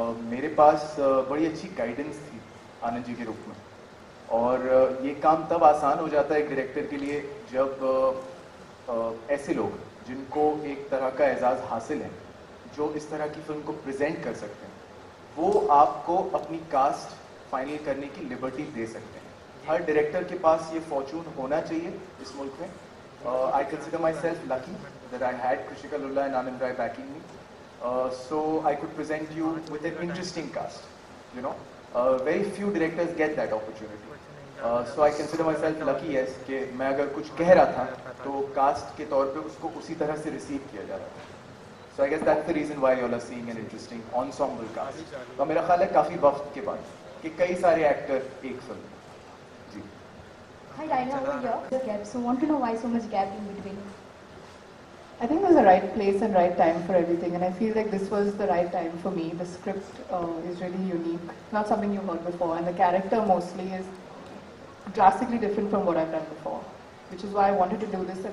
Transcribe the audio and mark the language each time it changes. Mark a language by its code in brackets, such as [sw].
[hi] मेरे पास बड़ी अच्छी गाइडेंस थी आनंद जी के रूप में, और ये काम तब आसान हो जाता है एक डायरेक्टर के लिए जब ऐसे लोग जिनको एक तरह का एजाज़ हासिल है, जो इस तरह की फिल्म को प्रेजेंट कर सकते हैं, वो आपको अपनी कास्ट फाइनल करने की लिबर्टी दे सकते हैं। हर डायरेक्टर के पास ये फॉर्चून होना चाहिए इस मुल्क में। [en] I consider my self lucky that I had Krishika Lulla and Anand Rai backing me, so I could present you with an interesting cast. You know, very few directors get that opportunity. So I consider my self lucky as [hi] कि मैं अगर कुछ कह रहा था तो cast के तौर पे उसको उसी तरह से रिसीव किया जा रहा था. [en] So I guess that's the reason why you are seeing an interesting ensemble cast. [hi] तो मेरा ख्याल है काफी वक्त के बाद कि कई सारे एक्टर एक फिल्म में. जी. [en] Hi Diana, over here. Gap. So want to know why so much gap in between? I think there's a right place and right time for everything, and I feel like this was the right time for me. The script is really unique, not something you've heard before, and the character mostly is drastically different from what I've done before, which is why I wanted to do this.